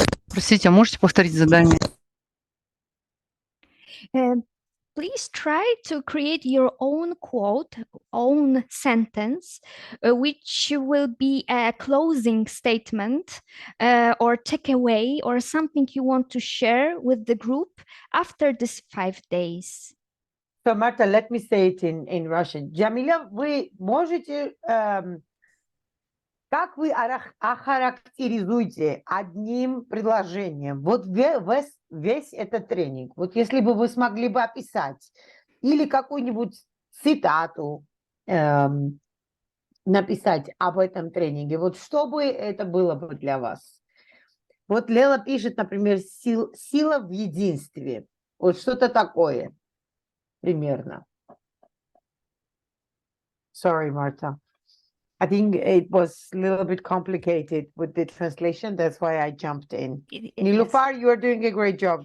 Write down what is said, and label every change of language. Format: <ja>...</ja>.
<ru>Простите, а можете повторить задание?</ru> <en>Please try to create your own quote, own sentence, which will be a closing statement or takeaway or something you want to share with the group after these 5 days. So, Marta, let me say it in Russian.</en> <ru>Jamila, вы можете, как вы охарактеризуете одним предложением вот весь этот тренинг? Вот если бы вы смогли бы описать или какую-нибудь цитату написать об этом тренинге, вот что бы это было бы для вас? Вот Лела пишет, например, сила в единстве. Вот что-то такое примерно.</ru> <en>Sorry, Marta. I think it was a little bit complicated with the translation. That's why I jumped in. Nilufar, you are doing a great job.</en>